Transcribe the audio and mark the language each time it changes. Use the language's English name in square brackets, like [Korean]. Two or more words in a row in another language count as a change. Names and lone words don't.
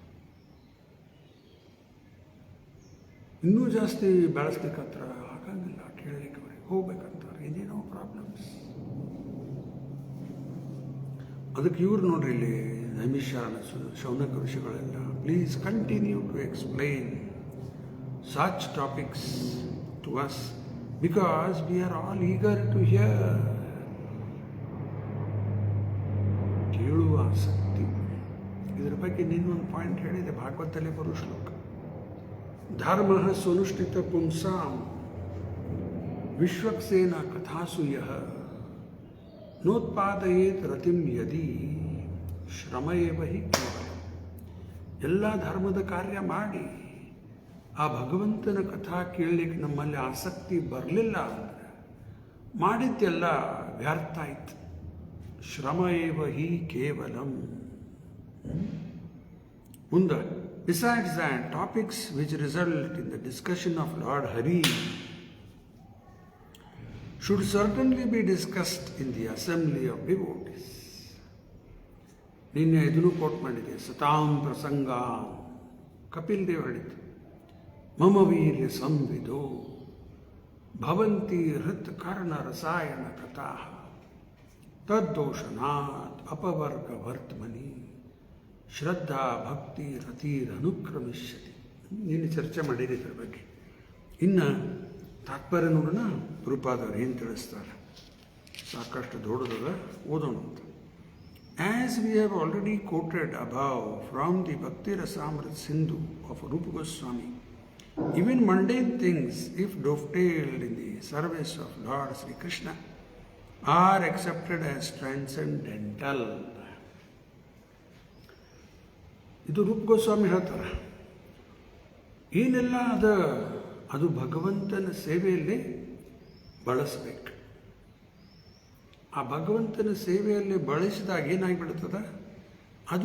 [Kannada] ಇನ್ನೂ ಜಾಸ್ತಿ ಬೆಳೆಸ್ಲಿಕ್ಕತ್ರ ಆಗಂಗಿಲ್ಲ, ಕೇಳಲಿಕ್ಕೆ ಅವ್ರಿಗೆ ಹೋಗ್ಬೇಕಂತಾರೆ, ಏನೇನೋ ಪ್ರಾಬ್ಲಮ್ಸ್. ಅದಕ್ಕೆ ಇವ್ರು ನೋಡ್ರಿ ಇಲ್ಲಿ ನೈಮಿಷಾರಣ ಶೌನಕ ಋಷಿಗಳೆಲ್ಲ, [English] please continue to explain such topics to us because we are all eager to hear. [Kannada] ಕೇಳುವ ಆಸಕ್ತಿ. ಇದರ ಬಗ್ಗೆ ನಿನ್ನೊಂದು ಪಾಯಿಂಟ್ ಹೇಳಿದೆ, ಭಾಗವತಲ್ಲೇ ಬರೋ ಶ್ಲೋಕ. [Sanskrit] ಧರ್ಮ ಸುನುಷ್ಠಿತ ಪುಂಸಾಂ ವಿಶ್ವಕ್ಸೇನ ಕಥಾಸು ಯಃ ನೋತ್ಪಾದಯೇತ್ ರತಿಂ ಯದಿ ಶ್ರಮ ಏವ ಹಿ ಕೇವಲ. [Kannada] ಎಲ್ಲ ಧರ್ಮದ ಕಾರ್ಯ ಮಾಡಿ ಆ ಭಗವಂತನ ಕಥಾ ಕೇಳಲಿಕ್ಕೆ ನಮ್ಮಲ್ಲಿ ಆಸಕ್ತಿ ಬರಲಿಲ್ಲ ಅಂದರೆ ಮಾಡಿದ್ದೆಲ್ಲ ವ್ಯರ್ಥ ಆಯ್ತು. [Sanskrit] ಶ್ರಮ ಏವ ಹಿ ಕೇವಲಂ. [Kannada] ಮುಂದೆ, [English] besides that, topics which result in the discussion of Lord Hari should certainly be discussed in the assembly of devotees. [Kannada] ನಿನ್ನೆ ಇದನ್ನು ಕೋಟ್ ಮಾಡಿದೆ, [Sanskrit] ಸತಾಂ ಪ್ರಸಂಗ. ಕಪಿಲ್ ದೇವ್ ಹೇಳಿದ್ದು, ಮಮ ವೀರ್ಯ ಸಂವಿದೋ ಭವಂತಿ ಹೃತ್ ಕರ್ಣ ರಸಾಯನ ಕಥಾ ತದ್ದೋಷನಾತ್ ಅಪವರ್ಗ ವರ್ತಮನಿ ಶ್ರದ್ಧಾ ಭಕ್ತಿ ರತಿರನುಕ್ರಮಿಷ್ಯತಿ. [Kannada] ನೀನು ಚರ್ಚೆ ಮಾಡಿರಿ ಇದ್ರ ಬಗ್ಗೆ. ಇನ್ನು ತಾತ್ಪರ್ಯ ನೋಡೋಣ, ಗುರುಪಾದವ್ರು ಏನು ತಿಳಿಸ್ತಾರೆ. ಸಾಕಷ್ಟು ದೊಡ್ಡದ, ಓದೋಣ ಅಂತ. [English] As we have already quoted above from the Bhakti Rasamrit Sindhu of Rupa Goswami, even mundane things, if dovetailed in the service of Lord Sri Krishna, are accepted as transcendental. [Kannada] ಇದು ರೂಪ ಗೋಸ್ವಾಮಿ ಹೇಳ್ತಾರೆ. ಏನೆಲ್ಲ ಅದು ಭಗವಂತನ ಸೇವೆಯಲ್ಲಿ ಬಳಸಬೇಕು. ಆ ಭಗವಂತನ ಸೇವೆಯಲ್ಲಿ ಬಳಸಿದಾಗ ಏನಾಗಿಬಿಡ್ತದ, ಅದು